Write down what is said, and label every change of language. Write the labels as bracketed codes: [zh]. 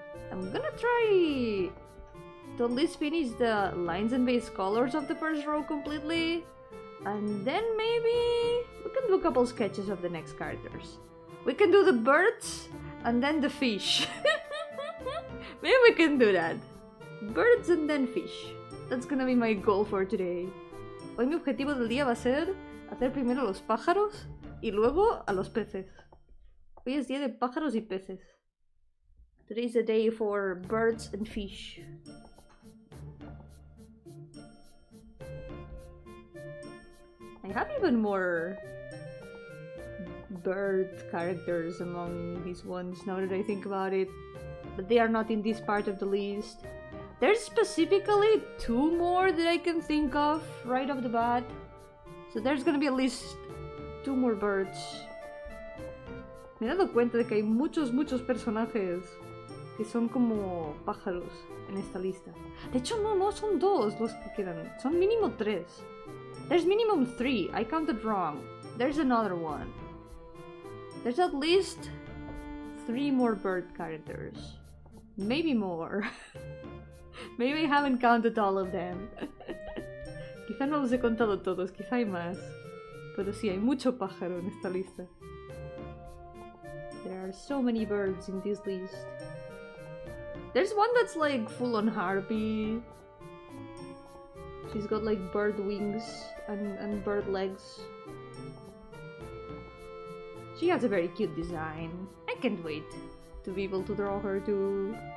[en] I'm gonna try to at least finish the lines and base colors of the first row completely. And then maybe we can do a couple sketches of the next characters. We can do the birds and then the fish. Maybe we can do that. Birds and then fish. That's gonna be my goal for today. [es] Hoy mi objetivo del día va a ser hacer primero los pájaros y luego a los peces. Hoy es día de pájaros y peces. [en] Today is the day for birds and fish. I have even more bird characters among these ones now that I think about it. But they are not in this part of the list. There's specifically 2 more that I can think of right off the bat. So there's gonna be at least 2 more birds. [es] Me he dado cuenta de que hay muchos personajes que son como pájaros en esta lista. De hecho, no son 2 los que quedan. Son mínimo 3. [en] There's minimum 3. I counted wrong. There's another one. There's at least 3 more bird characters. Maybe more. Maybe I haven't counted all of them. [es] Quizá no los he contado todos, quizá hay más. Pero sí, hay mucho pájaro en esta lista. [en] There are so many birds in this list. There's one that's like full on harpy. She's got like bird wings and bird legs. She has a very cute design. I can't wait to be able to draw her too.